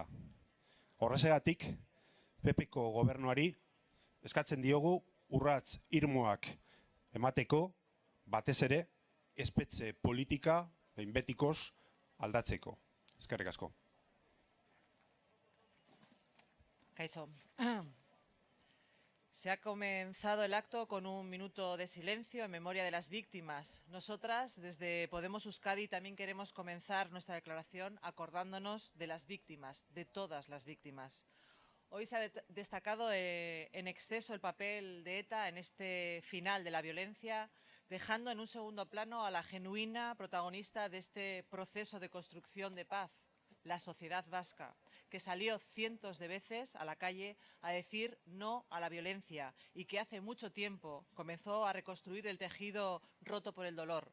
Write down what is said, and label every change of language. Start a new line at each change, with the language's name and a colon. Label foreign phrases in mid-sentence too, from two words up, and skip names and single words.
Basque: Horrezegatik, PPko gobernuari eskatzen diogu urrats irmoak emateko, batez ere, espetxe politika behin betikoz aldatzeko. Eskerrik asko. Kaixo.
Spanish: Se ha comenzado el acto con un minuto de silencio en memoria de las víctimas. Nosotras, desde Podemos Euskadi, también queremos comenzar nuestra declaración acordándonos de las víctimas, de todas las víctimas. Hoy se ha destacado en exceso el papel de ETA en este final de la violencia, dejando en un segundo plano a la genuina protagonista de este proceso de construcción de paz, la sociedad vasca, que salió cientos de veces a la calle a decir no a la violencia y que hace mucho tiempo comenzó a reconstruir el tejido roto por el dolor.